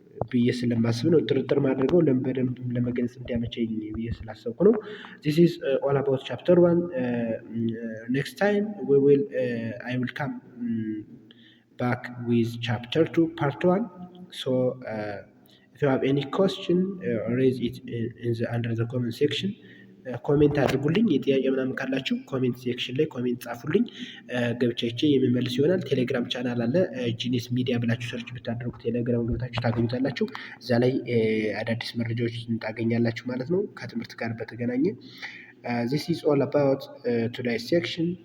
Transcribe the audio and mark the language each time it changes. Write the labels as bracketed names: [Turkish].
[Amharic] ብዬ ስለማስብ ነው። ጥርጥር ማድረገው በደንብ ለመግለጽ እንዲያመቸኝ ብዬ ስላሰብኩ ነው። [English] this is all about chapter 1. Next time I will come back with chapter 2 part 1. So if you have any question, raise it under the comment section. [Amharic] ኮሜንት አድርጉልኝ። የጥያቄ ምናምን ካላችሁ ኮሜንት ሴክሽን ላይ ኮሜንት ጻፉልኝ፣ ገብቼ የሚመልስ ይሆናል። ቴሌግራም ቻናል አለ፣ ጂኒስ ሚዲያ ብላችሁ ሰርች ብታደርጉ ቴሌግራም ገብታችሁ ታገኙታላችሁ። እዛ ላይ አዳዲስ መረጃዎችን ታገኛላችሁ ማለት ነው ከትምህርት ጋር በተገናኘ። [English] this is all about today's section.